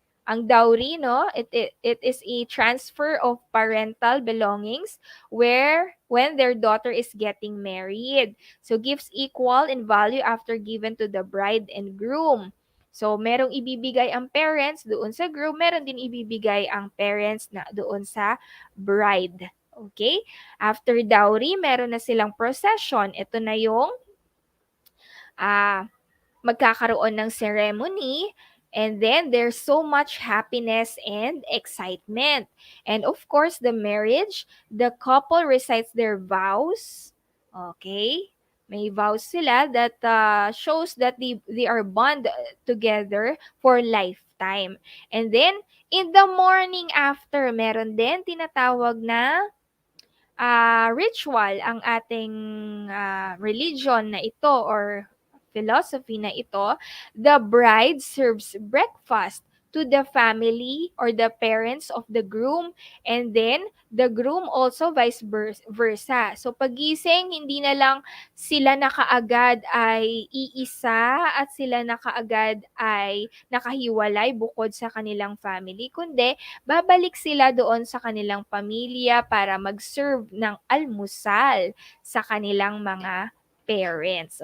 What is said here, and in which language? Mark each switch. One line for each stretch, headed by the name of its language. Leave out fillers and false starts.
English: Ang dowry, no, it is a transfer of parental belongings where when their daughter is getting married. So gifts equal in value after given to the bride and groom.
Filipino: So merong ibibigay ang parents doon sa groom, meron din ibibigay ang parents na doon sa bride. Okay?
English: After dowry,
Filipino: meron na silang procession. Ito na yung magkakaroon ng ceremony.
English: And then, there's so much happiness and excitement. And of course, the marriage, the couple recites their vows. Okay?
Filipino: May vows sila
English: that shows that they are bond together for lifetime.
Filipino: And then, in the morning after, meron din tinatawag na ritual ang ating religion na ito or philosophy na ito.
English: The bride serves breakfast to the family or the parents of the groom, and then the groom also vice versa.
Filipino: So pagising, hindi na lang sila na kaagad ay iisa at sila na kaagad ay nakahiwalay bukod sa kanilang family, kundi babalik sila doon sa kanilang pamilya para mag-serve ng almusal sa kanilang mga parents.